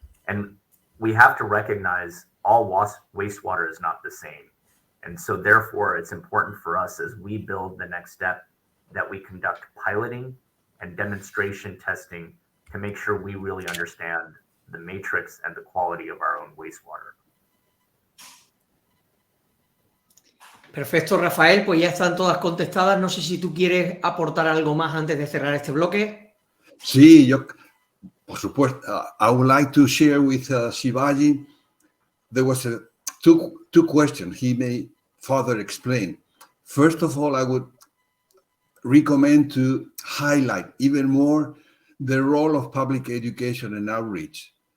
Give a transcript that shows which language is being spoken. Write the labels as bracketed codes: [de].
[en] And we have to recognize all wastewater is not the same. And so therefore, it's important for us as we build the next step that we conduct piloting and demonstration testing to make sure we really understand the matrix and the quality of our own wastewater. [es] Perfecto, Rafael, pues ya están todas contestadas. No sé si tú quieres aportar algo más antes de cerrar este bloque. Sí, yo, por supuesto. [en] I would like to share with Shivaji. There was two questions he may further explain. First of all, I would recommend to highlight even more the role of public education and outreach.